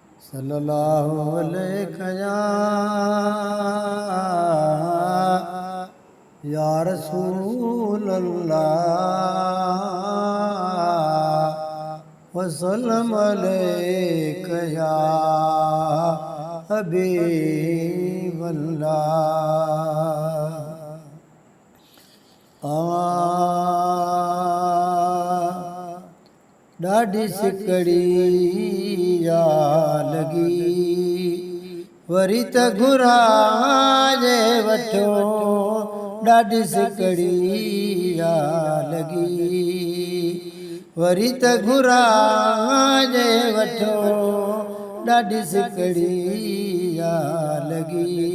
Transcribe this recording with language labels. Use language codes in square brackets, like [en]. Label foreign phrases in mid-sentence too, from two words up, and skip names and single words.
[ar] صلی اللہ علیہ یا، یا رسول اللہ، وسلم علیک یا حبیب اللہ۔ [sd] آ، ڏاڍي سڪڙي يا لڳي، وري ته گهرا جي وٺو، ڏاڍي سڪڙي يا لڳي، وري ته گهرا جي وٺو، ڏاڍي سڪڙي يا لڳي۔